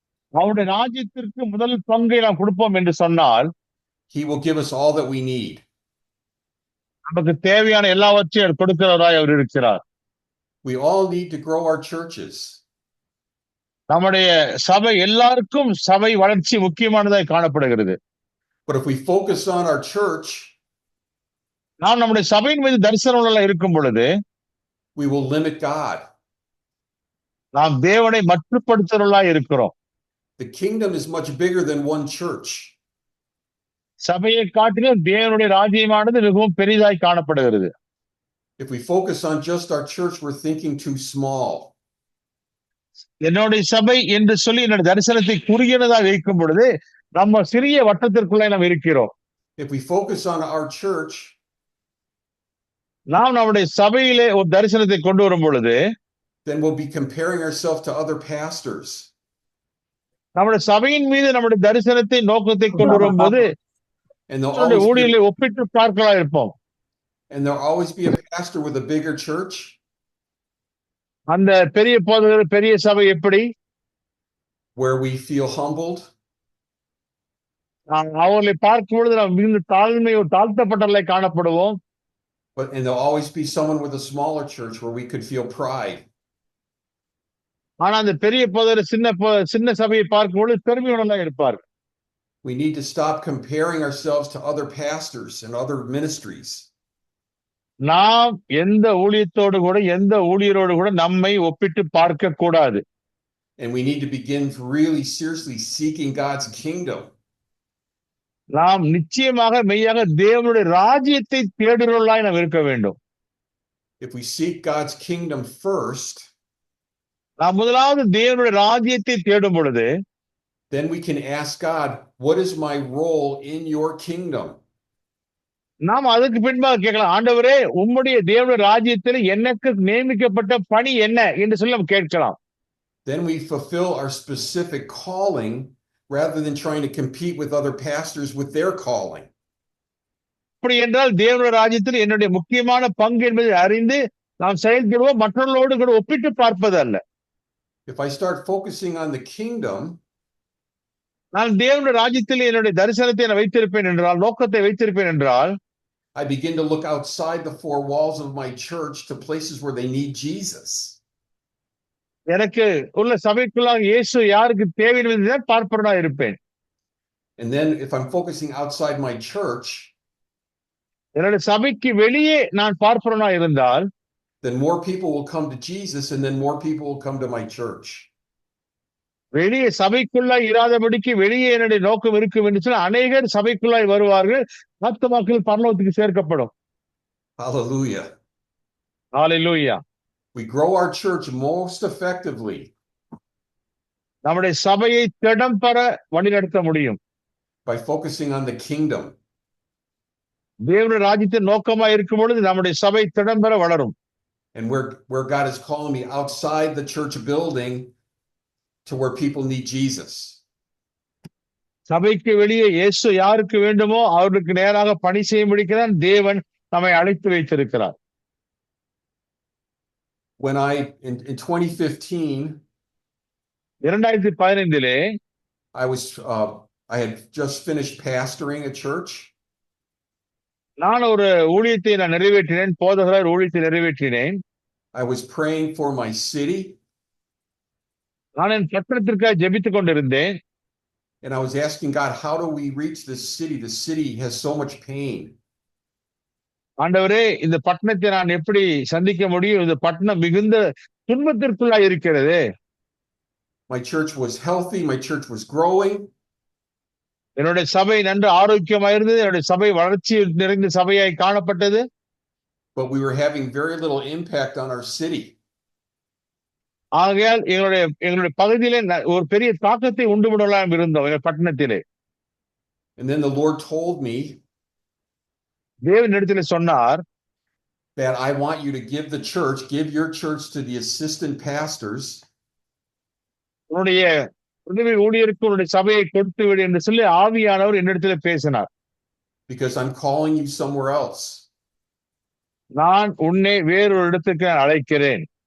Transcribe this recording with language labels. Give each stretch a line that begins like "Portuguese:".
Tamil: அவருடைய ராஜ்யத்திற்கு முதல் பங்கை நாம் கொடுப்போம் என்று சொன்னால்,
English: he will give us all that we need.
Tamil: நமக்கு தேவையான எல்லாவற்றையும் கொடுக்கிறவராய் அவர் இருக்கிறார்.
English: We all need to grow our churches.
Tamil: நம்முடைய சபை, எல்லாருக்கும் சபை வளர்ச்சி முக்கியமானதாய் காணப்படுகிறது.
English: But if we focus on our church,
Tamil: நாம் நம்முடைய சபையின் மீது தரிசனம் இருக்கும் பொழுது,
English: we will limit God.
Tamil: நாம் தேவனை மட்டுப்படுத்துகிறவர்களாய் இருக்கிறோம்.
English: The kingdom is much bigger than one church.
Tamil: சபையை காட்டிலும் தேவனுடைய ராஜ்யமானது மிகவும் பெரிதாய் காணப்படுகிறது.
English: If we focus on just our church, we're thinking too small.
Tamil: என்னுடைய சபை என்று சொல்லி என்னுடைய தரிசனத்தை குறுகியதாக வைக்கும் பொழுது நம்ம சிறிய வட்டத்திற்குள்ளே நாம் இருக்கிறோம்.
English: If we focus on our church,
Tamil: நாம் நம்முடைய சபையிலே ஒரு தரிசனத்தை கொண்டு வரும் பொழுது,
English: then we'll be comparing ourselves to other pastors.
Tamil: நம்முடைய சபையின் மீது நம்முடைய தரிசனத்தை நோக்கத்தை கொண்டு வரும்போது ஊழியர்களை ஒப்பிட்டு பார்க்கலாம் இருப்போம்.
English: And there'll always be a pastor with a bigger church.
Tamil: அந்த பெரிய போதகர் பெரிய சபை எப்படி?
English: where we feel humbled,
Tamil: அவர்களை பார்க்கும் பொழுது நாம் மிகுந்த தாழ்த்தப்பட்டவர்களை காணப்படுவோம்.
English: and there'll always be someone with a smaller church where we could feel pride.
Tamil: ஆனா அந்த பெரிய போதகர் சின்ன சபையை பார்க்கும் பொழுது பெருமை உணர்வாக இருப்பார்.
English: We need to stop comparing ourselves to other pastors and other ministries.
Tamil: நாம் எந்த ஊழியத்தோடு கூட எந்த ஊழியரோடு கூட நம்மை ஒப்பிட்டு பார்க்க கூடாது.
English: And we need to begin really seriously seeking God's kingdom.
Tamil: நாம் நிச்சயமாக மெய்யாக தேவனுடைய ராஜ்யத்தை தேடுகிறவர்களாய் நாம் இருக்க வேண்டும்.
English: If we seek God's kingdom first,
Tamil: நாம் முதலாவது தேவனுடைய ராஜ்யத்தை தேடும் பொழுது,
English: then we can ask God, what is my role in your kingdom?
Tamil: நாம் அதுக்கு பின்பாக கேட்கலாம், ஆண்டவரே உம்முடைய தேவனுடைய ராஜ்யத்தில் எனக்கு நியமிக்கப்பட்ட பணி என்ன என்று சொல்லி நாம் கேட்கலாம்.
English: Then we fulfill our specific calling rather than trying to compete with other pastors with their calling.
Tamil: அப்படி என்றால் தேவனுடைய ராஜ்யத்தில் என்னுடைய முக்கியமான பங்கு என்பதை அறிந்து நாம் செயல்படுவோம், மற்றவர்களோடு கூட ஒப்பிட்டு பார்ப்பது அல்ல.
English: If I start focusing on the kingdom,
Tamil: நான் தேவனுடைய ராஜ்யத்தில் என்னுடைய தரிசனத்தை நான் வைத்திருப்பேன் என்றால், நோக்கத்தை வைத்திருப்பேன் என்றால்,
English: I begin to look outside the four walls of my church to places where they need Jesus.
Tamil: எனக்கு உள்ள சபைக்குள்ளாக இயேசு யாருக்கு தேவை என்பதை பார்ப்பவனா இருப்பேன்.
English: And then if I'm focusing outside my church,
Tamil: என்னுடைய சபைக்கு வெளியே நான் பார்ப்பவனா இருந்தால்,
English: then more people will come to Jesus and then more people will come to my church.
Tamil: வெளியே சபைக்குள்ளாய் இராதபடிக்கு வெளியே என்னுடைய நோக்கம் இருக்கும் என்று சொன்னால் அநேகர் சபைக்குள்ளாய் வருவார்கள், ஆத்துமாக்கள் பரலோகத்துக்கு சேர்க்கப்படும்.
English: Hallelujah.
Tamil: Hallelujah.
English: We grow our church most effectively
Tamil: நம்முடைய சபையை திடம்பெற வழிநடத்த முடியும்
English: by focusing on the kingdom.
Tamil: தேவனுடைய ராஜ்யத்தின் நோக்கமா இருக்கும் பொழுது நம்முடைய சபை திடம்பெற வளரும்.
English: And where God is calling me outside the church building to where people need Jesus.
Tamil: சபைக்கு வெளியே இயேசு யாருக்கு வேண்டுமோ அவருக்கு நேராக பணி செய்யும்படிக்குதான் தேவன் நம்மை அழைத்து வைத்திருக்கிறார்.
English: When in 2015,
Tamil: 2015
English: I had just finished pastoring a church.
Tamil: நான் ஒரு ஊழியத்தை நான் நிறைவேற்றினேன், போதகர் ஊழியத்தை நிறைவேற்றினேன்.
English: I was praying for my city.
Tamil: நான் என் பட்டணத்திற்காக ஜெபித்துக் கொண்டிருந்தேன்.
English: And I was asking God, how do we reach this city? The city has so much pain.
Tamil: ஆண்டவரே, இந்த பட்டணத்தை நான் எப்படி சந்திக்க முடியும்? இந்த பட்டணம் மிகுந்த துன்பத்திற்குள்ளாய் இருக்கிறது.
English: My church was healthy, my church was growing.
Tamil: என்னுடைய சபை நன்கு ஆரோக்கியமாயிருந்தது, என்னுடைய சபை வளர்ச்சி நிறைந்த சபையாய் காணப்பட்டது.
English: But we were having very little impact on our city.
Tamil: ஆகையால் எங்களுடைய பகுதியிலே ஒரு பெரிய தாக்கத்தை உண்டு விடலாம் இருந்தோம் எங்கள் பட்டணத்திலே.
English: And then the Lord told me
Tamil: தேவன் இடத்திலே சொன்னார்,
English: that I want you to give your church to the assistant pastors.
Tamil: உன்னுடைய உதவி ஊழியருக்கு உன்னுடைய சபையை கொடுத்து விடு என்று சொல்லி ஆவியானவர் என்னிடத்திலே பேசினார்.
English: Because I'm calling you somewhere else.
Tamil: நான் உன்னை வேறொரு இடத்துக்கு அழைக்கிறேன்.